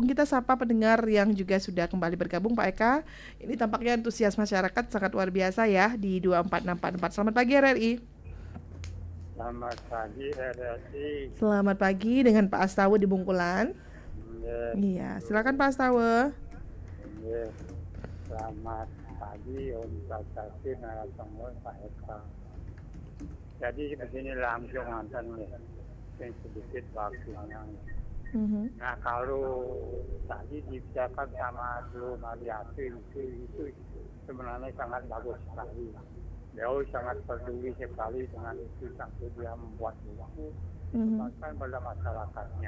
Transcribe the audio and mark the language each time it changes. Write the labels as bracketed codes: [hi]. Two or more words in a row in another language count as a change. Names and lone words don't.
[id] Kita sapa pendengar yang juga sudah kembali bergabung Pak Eka. Ini tampaknya antusias masyarakat sangat luar biasa ya di 24644. Selamat pagi RRI. Selamat pagi RRI. Selamat pagi dengan Pak Astawa di Bungkulan. Iya, silakan Pak Astawa. Selamat pagi, Om Prasasti, narasumber Pak Eka. Jadi begini langsung nonton nih, yang sedikit waktunya. Nah kalau tadi dibicarakan sama Dulu Mariati itu sebenarnya sangat bagus sekali. Beliau sangat peduli sekali dengan itu sampai dia membuat buku bahkan pada masyarakatnya.